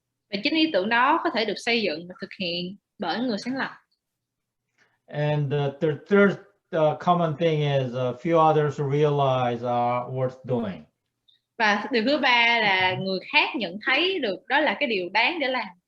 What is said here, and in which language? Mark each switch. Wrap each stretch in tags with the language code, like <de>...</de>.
<vi>Và chính ý tưởng đó có thể được xây dựng và thực hiện bởi người sáng lập.</vi> <en>And the third common thing is a few others realize are worth doing.</en> <vi>Và điều thứ ba là người khác nhận thấy được đó là cái điều đáng để làm.</vi>